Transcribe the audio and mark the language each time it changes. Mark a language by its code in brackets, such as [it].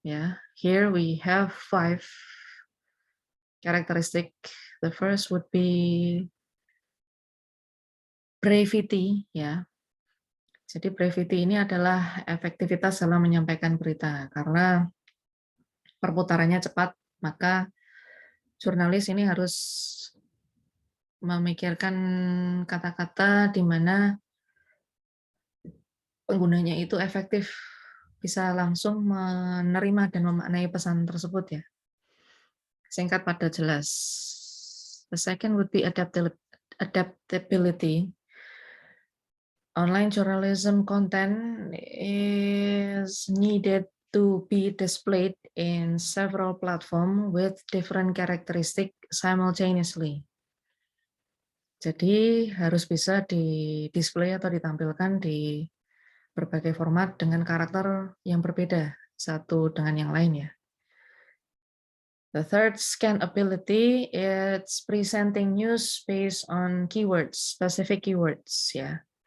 [en] Yeah, here we have 5 characteristic. The first would be brevity, ya. [id] Jadi brevity ini adalah efektivitas dalam menyampaikan berita. Karena perputarannya cepat, maka jurnalis ini harus memikirkan kata-kata di mana penggunanya itu efektif, bisa langsung menerima dan memaknai pesan tersebut ya. Singkat padat jelas. [en] The second would be adaptability. Online journalism content is needed to be displayed in several platforms with different characteristics simultaneously. [id] Jadi harus bisa di-display atau ditampilkan di berbagai format dengan karakter yang berbeda satu dengan yang lain ya. [en] The third, scan ability, it's presenting news based on keywords, specific keywords ya.